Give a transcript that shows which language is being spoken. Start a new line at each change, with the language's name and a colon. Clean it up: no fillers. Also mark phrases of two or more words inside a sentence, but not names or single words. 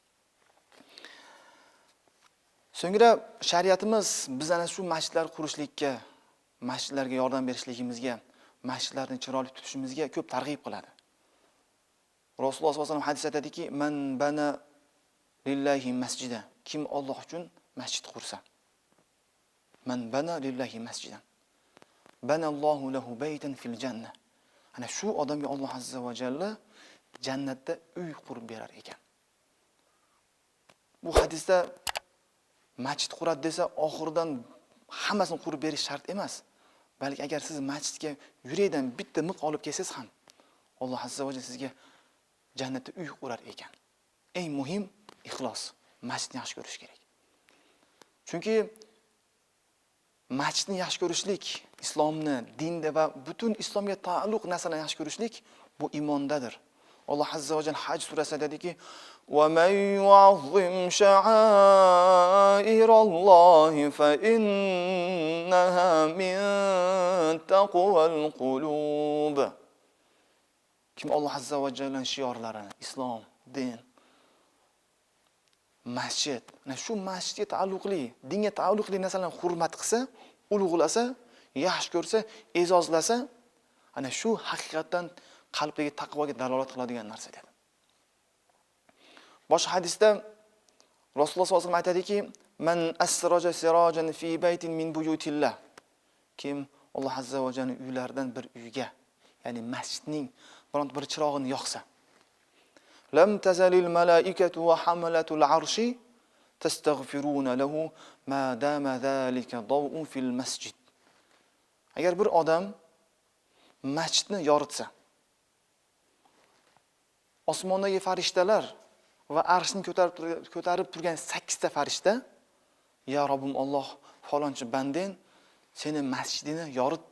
Uzbek: So'ngra shariatimiz biz ana shu masjidlar qurishlikka, masjidlarga yordam berishligimizga, masjidlarni chiroyli tutishimizga ko'p targ'ib qiladi. Rasululloh
Arabic: صلى الله عليه وسلم
Uzbek: hadis aytadiki,
Arabic: "من بنى لله مسجدا."
Uzbek: Kim Alloh uchun masjid qursa.
Arabic: من بنى لله مسجدا بنى الله له بيتا في الجنة.
Uzbek: Ana shu odamga Alloh
Arabic: عز وجل
Uzbek: jannatda uy qurib berar ekan. Bu hadisda masjid quradi desa, oxirdan hammasini qurib berish shart emas. Balki agar siz masjidga yurakdan bitta miq olib kelsangiz ham, Alloh
Arabic: عز وجل
Uzbek: sizga jannatda uy qurar ekan. Eng muhim ixlos, masjidni yaxshi ko'rish kerak. Chunki masjidni yaxshi ko'rishlik, islomni, dinda va butun islomga taalluq narsalarni yaxshi ko'rishlik bu iymondadir. Alloh
Arabic: عز وجل
Uzbek: Haj surasida dediki:
Arabic: "ومن يعظم شعائر الله فإنها من تقوى القلوب."
Uzbek: Kim Alloh
Arabic: عز وجل
Uzbek: shiorlarini, islom, din, masjid, ana shu masjidga taalluqli, dinga taalluqli narsalarni hurmat qilsa, ulug'lasa, yaxshi ko'rsa, e'zozlasa, ana shu haqiqatan qalbdagi taqvoga dalolat qiladigan narsa dedi. Boshqa hadisda Rasululloh
Arabic: صلى الله عليه وسلم
Uzbek: aytadiki,
Arabic: "من أسرج سراجا في بيت من بيوت الله."
Uzbek: Kim Alloh
Arabic: عز وجل
Uzbek: uylaridan bir uyga, ya'ni masjidning biron bir chirog'ini yoqsa,
Arabic: لم تزل الملائكة وحملة العرش تستغفر له ما دام ذلك ضوء في المسجد.
Uzbek: Agar bir odam masjidni yoritsa, osmondagi farishtalar va arshni ko'tarib turgan 8 ta farishta, ya Robbim Alloh, falonchi bandang seni masjidini yoritdi.